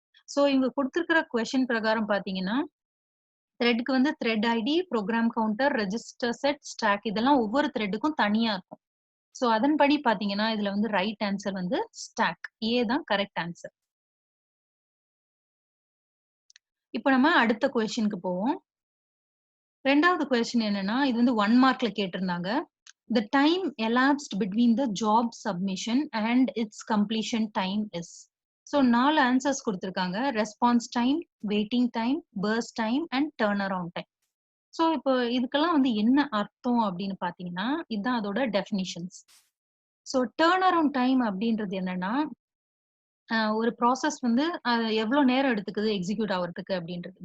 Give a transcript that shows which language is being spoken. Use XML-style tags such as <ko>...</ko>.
<ta>So இவங்க கொடுத்துருக்கிற question பிரகாரம் பாத்தீங்கன்னா, த்ரெட்க்கு வந்து thread ID, program counter, register set, stock இதெல்லாம் ஒவ்வொரு த்ரெட்டுக்கும் தனியா இருக்கும். ஸோ அதன்படி பாத்தீங்கன்னா இதுல வந்து ரைட் ஆன்சர் வந்து ஸ்டாக். ஏ தான் கரெக்ட் ஆன்சர். இப்போ நம்ம அடுத்த கொஸ்டினுக்கு போவோம். ரெண்டாவது கொஸ்டின் என்னன்னா, இது வந்து 1 மார்க்ல கேட்டிருந்தாங்க.</ta> <en>The time elapsed between the job submission and its completion time is.</en> <ta>So 4 answers கொடுத்திருக்காங்க. Response time, waiting time, first time and turn around time. So இப்போ இதுக்கெல்லாம் வந்து என்ன அர்த்தம் அப்படின்னு பாத்தீங்கன்னா, இதுதான் அதோட definitions. So turn around time அப்படின்றது என்னன்னா, ஒரு ப்ராசஸ் வந்து எவ்வளவு நேரம் எடுத்துக்குது எக்ஸிக்யூட் ஆகிறதுக்கு அப்படின்றது.</ta>